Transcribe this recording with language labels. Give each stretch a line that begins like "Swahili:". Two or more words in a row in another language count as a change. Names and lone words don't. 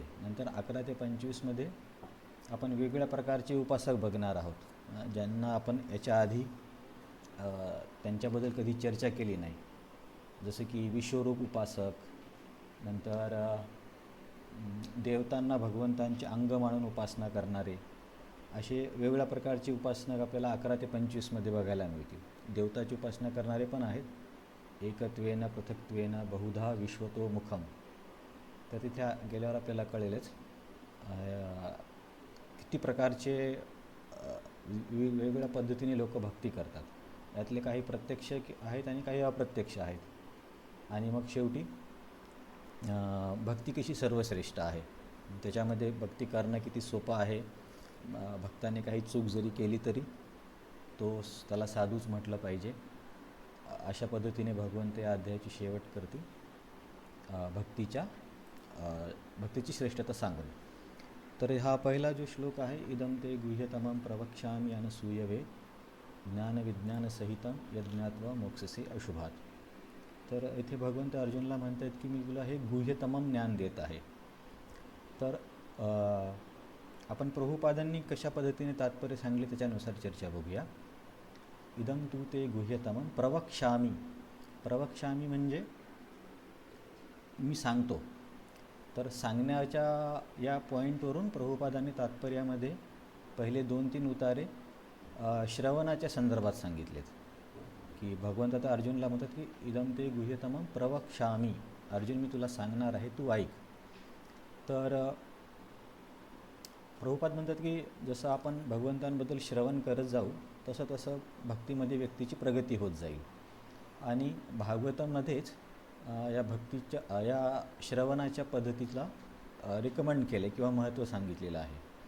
Marathi: नंतर 11 ते 25 मध्ये आपण वेगवेगळ्या प्रकारचे उपासक बघणार आहोत, ज्यांना आपण याच्या आधी त्यांच्याबद्दल कधी चर्चा केली नाही. जसं की विश्वरूप उपासक, नंतर देवतांना भगवंतांचे अंग मानून उपासना करणारे, असे वेगवेगळ्या प्रकारचे उपासना आपल्याला 11 ते 25 मध्ये बघायला मिळतील. देवताची उपासना करणारे पण आहेत.
Sanskrit: एकत्वेन पृथक्त्वेन बहुधा विश्वतो मुखम.
Marathi: तर तिथे गेल्यावर आपल्याला कळेलच किती प्रकारचे वेगवेगळ्या पद्धतीने लोक भक्ती करतात. यातले काही प्रत्यक्ष आहेत आणि काही अप्रत्यक्ष आहेत. आणि मग शेवटी भक्ती कशी सर्वश्रेष्ठ आहे, त्याच्यामध्ये भक्ती करणं किती सोपं आहे. भक्ताने काही चूक जरी केली तरी त्याला साधूच म्हटलं पाहिजे. अशा पद्धतीने भगवंत या अध्यायाची शेवट करतील, भक्तीची श्रेष्ठता सांगून. तर हा पहिला जो श्लोक आहे,
Sanskrit: इदं ते गुह्यतमं प्रवक्ष्यामि अनसूयवे ज्ञानविज्ञानसहितं यज्ञात्वा मोक्षसे अशुभात.
Marathi: तर इथे भगवंत अर्जुनला म्हणतात की मी तुला हे गुह्यतमं ज्ञान देत आहे. तर आपण प्रभुपादांनी कशा पद्धतीने तात्पर्य सांगले त्याच्यानुसार चर्चा बघूया.
Sanskrit: इदं तू ते गुह्यतमं प्रवक्ष्यामि
Marathi: म्हणजे मी सांगतो. तर सांगण्याच्या या पॉईंटवरून प्रभुपादांनी तात्पर्यामध्ये पहिले 2-3 उतारे श्रवणाच्या संदर्भात सांगितलेत. की भगवंत आता अर्जुनला म्हणतात की
Sanskrit: इदं ते गुह्यतमं प्रवक्ष्यामि,
Marathi: अर्जुन मी तुला सांगणार आहे, तू ऐक. तर प्रभुपाद म्हणतात की जसं आपण भगवंतांबद्दल श्रवण करत जाऊ तसं तसं भक्तीमध्ये व्यक्तीची प्रगती होत जाईल. आणि भागवतामध्येच या श्रवणाच्या पद्धतीला रिकमेंड केले किंवा महत्त्व सांगितलेलं आहे.